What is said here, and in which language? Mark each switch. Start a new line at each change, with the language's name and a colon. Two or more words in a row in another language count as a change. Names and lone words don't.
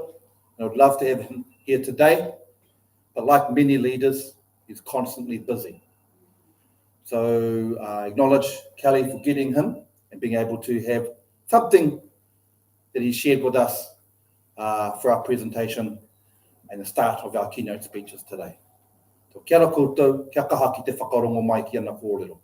English: I would love to have him here today, but like many leaders, he's constantly busy. So I acknowledge Kelli for getting him and being able to have something that he shared with us for our presentation and the start of our keynote speeches today.
Māori: So kia ora koutou, kia kaha ki te whakarongo mai ki ana kōrero.